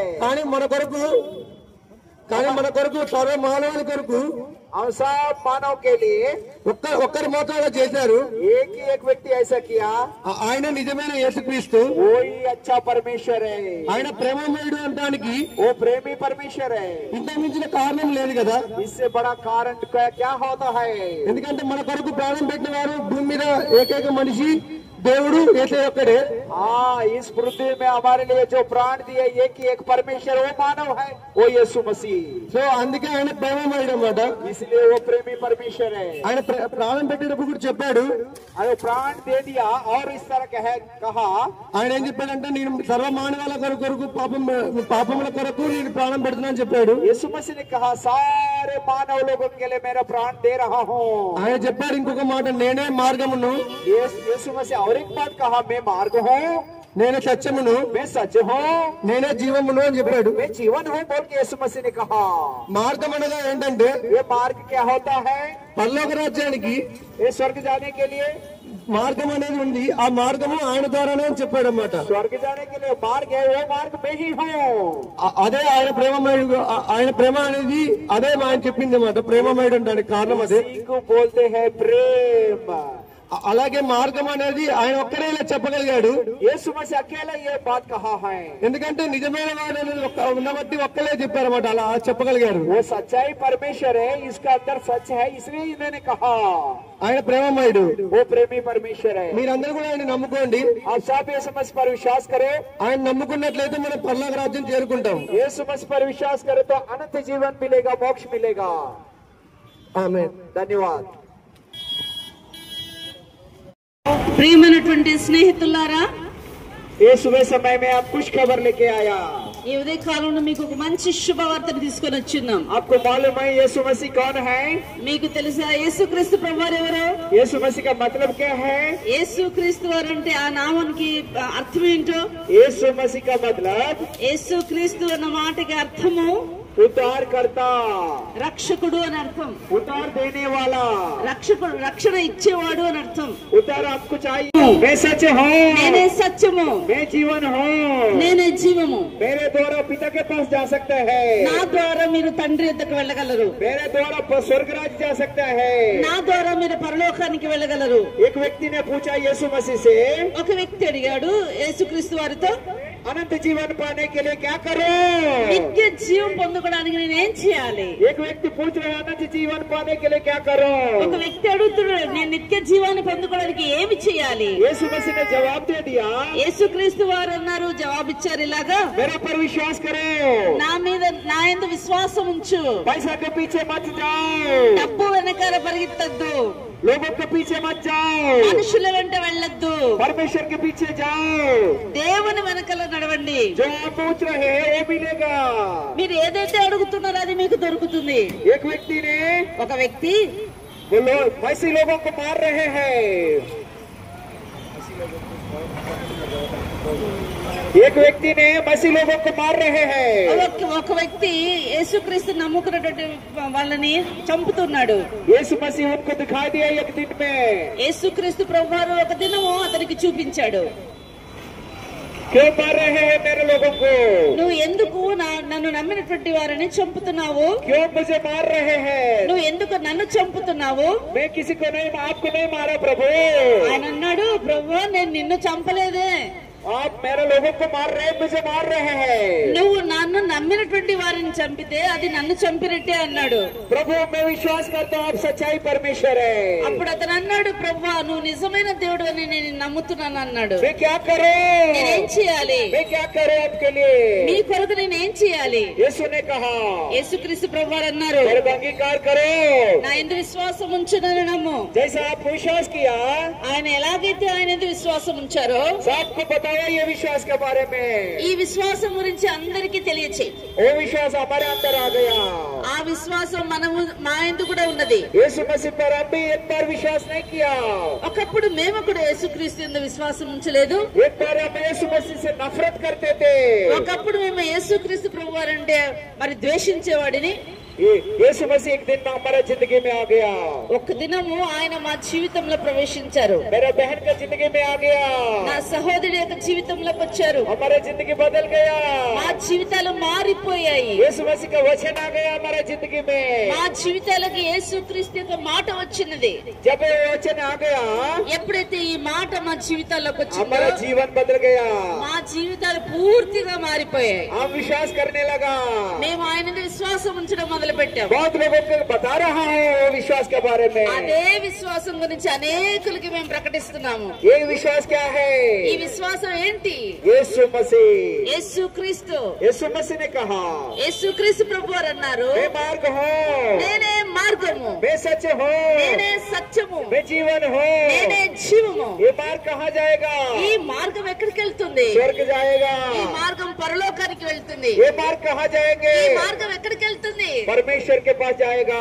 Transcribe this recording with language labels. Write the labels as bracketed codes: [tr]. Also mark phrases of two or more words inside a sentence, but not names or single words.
[te] కానీ మన కొరకు సర్వ మానవుని కొరకు [hi] हम सब मानव के लिए [te] ఒక్కరి మోతాదులో చేశారు. [hi] एक ही एक व्यक्ति ऐसा किया [te] ఆయన నిజమైన యేసుక్రీస్తు. [hi] वही अच्छा परमेश्वर है [te] ఆయన ప్రేమమయుడు అనడానికి [hi] वो प्रेमी परमेश्वर है [te] ఇంత మించిన కారణం లేదు కదా. [hi] इससे बड़ा कारण क्या होता है [te] ఎందుకంటే మన కొరకు ప్రాణం పెట్టిన వారు భూమి మీద ఏకైక మనిషి దేవుడు యేసయ్య ఒక్కడే. [hi] हाँ इस पृथ्वी में हमारे लिए जो प्राण दिए एक ही एक परमेश्वर वो मानव है वो यीशु मसीह [te] సో అందుకే ఆయన ప్రేమమయుడు అన్నమాట. [hi] इसलिए वो प्रेमी परमेश्वर है [te] ఆయన ప్రాణం పెట్టినప్పుడు కూడా చెప్పాడు. [hi] अरे प्राण दे दिया और इस तरह कहा [te] ఆయన ఏం చెప్పాడంటే నేను సర్వ మానవాల కొరకు పాపముల కొరకు నేను ప్రాణం పెడుతున్నా అని చెప్పాడు. [hi] यीशु मसीह ने कहा सारे मानव लोगों के लिए मेरा प्राण दे रहा हूँ [te] ఆయన చెప్పాడు ఇంకొక మాట, నేనే మార్గమును, [hi] यीशु मसीह और एक बात कहा मैं मार्ग हूँ [te] నేనే సత్యమును, [hi] मैं सच हूँ [te] నేనే జీవమును అని చెప్పాడు. [hi] मैं जीवन हूँ बोल के यीशु मसीह ने कहा [te] మార్గం అనగా ఏంటంటే [hi] ये मार्ग क्या होता है [te] పరలోక రాజ్యానికి [hi] ये स्वर्ग जाने के लिए [te] మార్గం అనేది ఉంది. ఆ మార్గము ఆయన ద్వారానే అని చెప్పాడు అన్నమాట. [hi] स्वर्ग जाने के लिए मार्ग है वो मार्ग मैं ही हूँ [te] అదే ఆయన ప్రేమమయుడు. ఆయన ప్రేమ అనేది అదే ఆయన చెప్పింది అన్నమాట. ప్రేమమయుడు అంటే కారణం అదే. [hi] इसी को बोलते हैं प्रेम [te] అలాగే మార్గం అనేది ఆయన ఒక్కరే ఇలా చెప్పగలిగాడు. [hi] यीशु मसीह अकेला ये बात कहा है [te] ఎందుకంటే నిజమైన వాడు అనేది ఉన్నబట్టి ఒక్కలే చెప్పారన్నమాట. అలా చెప్పగలిగారు. [hi] वो सच्चाई परमेश्वर है इसका अंदर सच है इसलिए इन्होंने कहा [te] ఆయన ప్రేమమయుడు. [hi] वो प्रेमी परमेश्वर है [te] మీరందరూ కూడా ఆయన నమ్ముకోండి. [hi] आप सब यीशु मसीह पर विश्वास करें [te] ఆయన నమ్ముకున్నట్లయితే మనం పరలోక రాజ్యం చేరుకుంటాం. [hi] यीशु मसीह पर विश्वास करें तो अनंत जीवन मिलेगा मोक्ष मिलेगा [te] ఆమేన్. [hi] धन्यवाद [te] ప్రియమైనటువంటి స్నేహితులారా, [hi] ये सुबह समय में आप कुछ खबर लेके आया [te] ఈ ఉదయ కాలంలో మీకు ఒక మంచి శుభవార్తను తీసుకొని వచ్చిన్నాం. [hi] आपको मालूम है यीशु मसीह कौन है [te] మీకు తెలుసా యేసుక్రీస్తు ప్రభువారు ఎవరు? [hi] यीशु मसीह का मतलब क्या है [te] యేసుక్రీస్తు వారు అంటే ఆ నామానికి అర్థం ఏంటో? [hi] यीशु मसीह का मतलब [te] యేసుక్రీస్తు అన్న మాటకి అర్థము [hi] उद्धार करता [te] రక్షకుడు అని అర్థం. [hi] उद्धार देने वाला [te] రక్షకుడు, రక్షణ ఇచ్చేవాడు అని అర్థం. [hi] उद्धार आपको चाहिए मैं सच हूँ [te] నేనే సత్యము, [hi] मैं जीवन हूँ [te] నేనే జీవము. [hi] मेरे द्वारा पिता के पास जा सकता है [te] నా ద్వారా మీరు తండ్రి వద్దకు వెళ్ళగలరు. [hi] मेरे द्वारा स्वर्ग राज्य जा सकता है [te] నా ద్వారా మీరు పరలోకానికి వెళ్ళగలరు. [hi] एक व्यक्ति ने पूछा यीशु मसीह से [te] ఒక వ్యక్తి అడిగాడు యేసుక్రీస్తు వారితో, [hi] अनंत जीवन पाने के लिए क्या करो [te] నిత్య జీవం పొందుకోవడానికి నేనేం చేయాలి? [hi] एक व्यक्ति पूछ रहा है अनंत जीवन पाने के लिए क्या करो [te] ఒక వ్యక్తి అడుగుతున్నాడు, నేను నిత్య జీవాన్ని పొందుకోవడానికి ఏమి చేయాలి? [hi] यीशु मसीह ने जवाब दे दिया [te] యేసుక్రీస్తు వారు అన్నారు, జవాబిచ్చారు ఇలాగా, [hi] मेरे पर विश्वास करो [te] నా మీద నా యందు విశ్వాసం ఉంచు, [hi] पैसा के पीछे मत जाओ [te] డబ్బు వెనకాల పరిగెత్తద్దు, [hi] लोगों के पीछे मत जाओ [te] మనుషుల వెంట వెళ్ళొద్దు, [hi] परमेश्वर के पीछे जाओ [te] దేవుని వెనకాల నడవండి. [hi] जो आप पूछ रहे हैं वो मिलेगा [te] మీరు ఏదైతే అడుగుతున్నారో అది మీకు దొరుకుతుంది. [hi] एक व्यक्ति ने [te] ఒక వ్యక్తి [hi] वो लोग मसीह लोगों को मार रहे हैं एक व्यक्ति ने मसीह लोगों को मार रहे हैं [te] ఒక వ్యక్తి యేసుక్రీస్తు నమ్ముకున్నటువంటి వాళ్ళని చంపుతున్నాడు. [hi] यीशु मसीह उनको दिखाई दिया एक दिन में [te] యేసుక్రీస్తు ప్రభువారు ఒక దినము అతనికి చూపించాడు. [hi] क्यों मार रहे हैं मेरे लोगों को [te] నువ్వు ఎందుకు నన్ను నమ్మినటువంటి వారిని చంపుతున్నావు? [hi] क्यों मुझे मार रहे हैं [te] నువ్వు ఎందుకు నన్ను చంపుతున్నావు? [hi] मैं किसी को नहीं आपको नहीं मारा प्रभु [te] ఆయన అన్నాడు, ప్రభువా నేను నిన్ను చంపలేదే, [hi] आप मेरे लोगों को मार रहे हैं मुझे मार रहे हैं [te] నువ్వు నన్ను నమ్మినటువంటి వారిని చంపితే అది నన్ను చంపినట్టే అన్నాడు. [hi] प्रभु मैं विश्वास करता हूँ आप सच्चाई परमेश्वर है [te] అప్పుడు అతను అన్నాడు, ప్రభువా నువ్వు నిజమైన దేవుడు అని నేను నమ్ముతున్నాను అన్నాడు. [hi] मैं क्या करूं [te] నేనేం చేయాలి? [hi] मैं क्या करूं आपके लिए [te] మీ కొరకు నేనేం చేయాలి? [hi] यीशु ने कहा [te] యేసుక్రీస్తు ప్రభువారు అన్నారు, [hi] मेरे अंगीकार करो [te] నా యందు విశ్వాసం ఉంచునని నమ్ము. [hi] जैसा आप विश्वास किया [te] ఆయన ఎలాగైతే ఆయన యందు విశ్వాసం ఉంచారో [hi] सबको बताओ बताया ये विश्वास के बारे में। [te] ఈ విశ్వాసం గురించి అందరికీ తెలియచేయి. [hi] वो विश्वास हमारे अंदर आ गया। [te] ఆ విశ్వాసం మనము మా యందు కూడా ఉన్నది. [hi] यीशु मसीह पर हम भी एक बार विश्वास नहीं किया। [te] ఒకప్పుడు మేము కూడా యేసుక్రీస్తు యందు విశ్వాసం ఉంచలేదు. [hi] एक बार हम यीशु मसीह से नफरत करते थे। [te] ఒకప్పుడు మేము యేసుక్రీస్తు ప్రభువారు అంటే మరి ద్వేషించేవాడిని. [hi] यीशु मसीह एक दिन हमारा जिंदगी में आ गया। [te] ఒక దినము ఆయన మా జీవితంలో ప్రవేశించారు. [hi] मेरा बहन का जिंदगी में आ गया। [te] నా సహోదరి యొక్క జీవితంలోకి వచ్చారు. [hi] हमारा जिंदगी बदल गया। [te] మా జీవితాలు మారిపోయాయి. [hi] यीशु मसीह का वचन आ गया हमारा जिंदगी में। [te] మా జీవితాలకి యేసుక్రీస్తు యొక్క మాట వచ్చినది. [hi] जब ये वचन आ गया, [te] ఎప్పుడైతే ఈ మాట మా జీవితాల్లోకి వచ్చిందో [hi] हमारा जीवन बदल गया। [te] మా జీవితాలు పూర్తిగా మారిపోయాయి. [hi] हम विश्वास करने लगा। [te] మేము ఆయన మీద విశ్వాసం ఉంచడం మొదలు పెట్టాం. [hi] बहुत लोगों को बता रहा है वो विश्वास के बारे में। [te] అదే విశ్వాసం గురించి అనేకులకి మేము ప్రకటిస్తున్నాము. [hi] ये विश्वास क्या है? [te] ఈ విశ్వాసం ఏంటి? [hi] यीशु मसीह। [te] యేసుక్రీస్తు. [hi] यीशु मसीह ने कहा, [te] యేసుక్రీస్తు ప్రభువారు అన్నారు, [hi] मैं मार्ग हूँ, [te] నేనే మార్గము, [hi] मैं सच हूँ, [te] నేనే సత్యము, [hi] मैं जीवन हूँ। [te] నేనే జీవము. [hi] ये मार्ग कहाँ जाएगा? [te] ఈ మార్గం ఎక్కడికి వెళ్తుంది? [hi] स्वर्ग जाएगा। [te] ఈ మార్గం పరలోకానికి వెళ్తుంది. [hi] ये मार्ग कहाँ जाएंगे? [te] ఈ మార్గం ఎక్కడికి వెళ్తుంది? [hi] परमेश्वर के पास जाएगा।